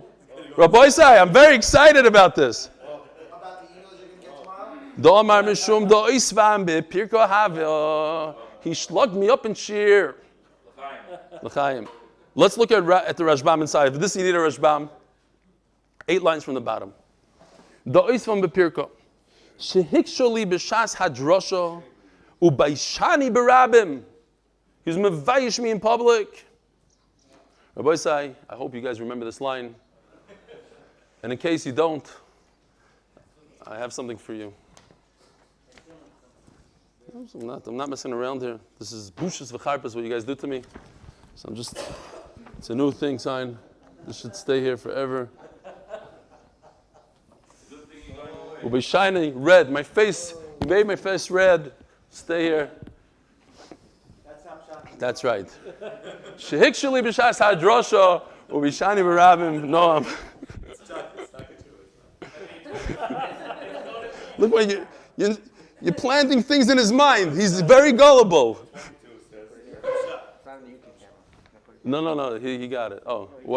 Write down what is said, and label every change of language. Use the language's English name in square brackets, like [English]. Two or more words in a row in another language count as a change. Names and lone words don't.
[English] Rabbi Sai, I'm very excited about this. About the emails you're going to get tomorrow? He slugged me up in sheer. L'chaim. Let's look at the Rashbam inside. This you need a Rashbam. 8 lines from the bottom. [Hebrew] דאיתבם בפירקא. שהקשה לי בשעת הדרשה וביישני ברבים. [English] He was mevayish me in public. Rabbi Sai, I hope you guys remember this line. And in case you don't, I have something for you. I'm not messing around here. This is [Hebrew] בושת וחרפת, [English] what you guys do to me. So it's a new thing, sign. This should stay here forever. Will be shiny red. My face, you made my face red. Stay here. That's right. [Hebrew] שהקשה לי בשעת הדרשה [English] will be shiny b'rabim. No, look what you're planting things in his mind. He's very gullible. No. He got it. Oh, what?